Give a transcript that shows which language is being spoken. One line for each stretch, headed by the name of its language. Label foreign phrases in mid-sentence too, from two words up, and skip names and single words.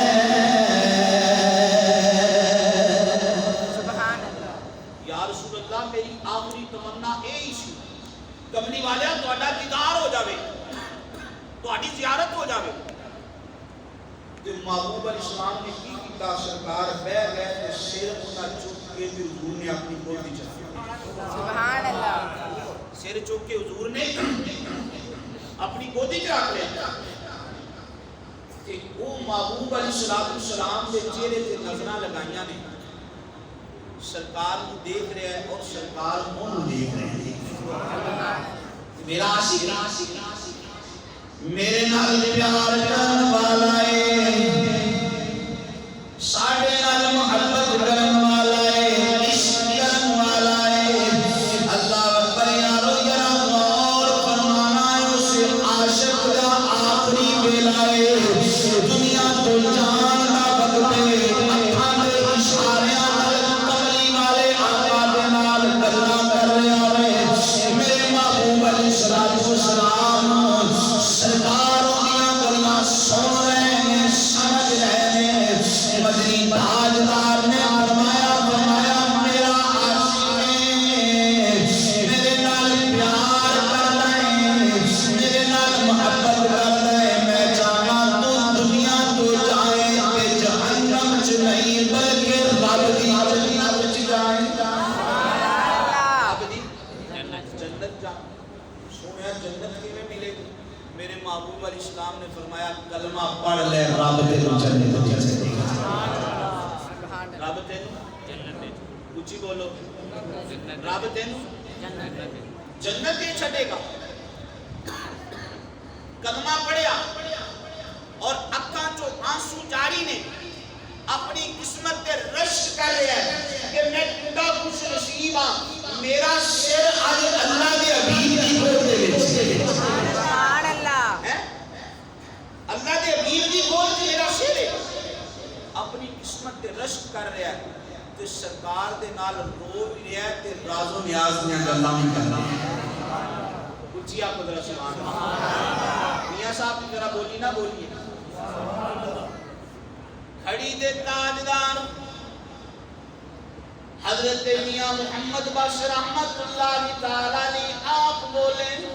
Arabic: سبحان اللہ
Punjabi: یا رسول اللہ میری آخری تمنا یہی سی کملی والے تہاڈا دیدار ہو جاوے تہاڈی زیارت ہو جاوے تے محبوب الاسلام نے کی کیتا سرکار بیٹھ گئے تے سر انہاں چک کے حضور نے اپنی گودی چ
Arabic: سبحان اللہ
Punjabi: سر چک کے حضور نے اپنی گودی چ رکھ لیا کہ وہ محبوب
Arabic: علیہ السلام
Punjabi: دے چہرے تے نظراں لگائیاں نے
Urdu: سرکار کو دیکھ رہے ہیں اور سرکار کو دیکھ رہے ہیں
Punjabi: میرا عاشق میرے نال پیار کرن والا ہے ساڈے نال محبت کرن والا ہے عشق کرن والا ہے
Arabic: اللہ اکبر
Punjabi: یارو
Urdu: ذرا غور فرمانا ہے
Punjabi: اس عاشق دا آخری ویلا ہے دنیا تو جان دا وقت ہے اکھاں دے اشاریاں نال کملی والے آقا دے نال گلاں کر رہا ہے میرے محبوب
Arabic: علیہ السلام
Punjabi: سرکاروں دیاں گلاں
Urdu: سن رہے ہیں سمجھ رہے ہیں
Punjabi: مدنی تاجدار نے فرمایا میرا عاشق میرے نال پیار کردا ہے میرے نال محبت کردا ہے میں چاہاں تو دنیا تو جائے تے جہنم چ نہیں بلکہ رب دی جنت چ جائے رب دی جنت جا سونے جنت کیویں ملے گی میرے محبوب
Arabic: علیہ السلام
Punjabi: نے فرمایا کلمہ پڑھ لے رب تینوں جنت دے رب تینوں جنت اونچی بولو رب تینوں جنت دے چھڈے گا کلمہ پڑھیا اور اکھاں چوں آنسو جاری نے اپنی قسمت تے رشک کر رہا ہے کہ میں کڈا خوش نصیب ہاں میرا سر اج اللہ دے حبیب دی گود دے وچ
Arabic: سبحان اللہ
Punjabi: اللہ دے حبیب دی گود وچ میرا سر ہے اپنی قسمت تے رشک کر رہا ہے تے سرکار دے نال رو بھی رہا ہے تے راز و نیاز دیاں گلاں بھی کر رہا ہے اونچی آپ ذرا
Arabic: سبحان اللہ
Punjabi: میاں صاحب کی ذرا بولی نہ بولیے کھڑی دے تاجدار حضرت میاں محمد بخش
Arabic: رحمت اللہ تعالی
Punjabi: نے آپ بولے،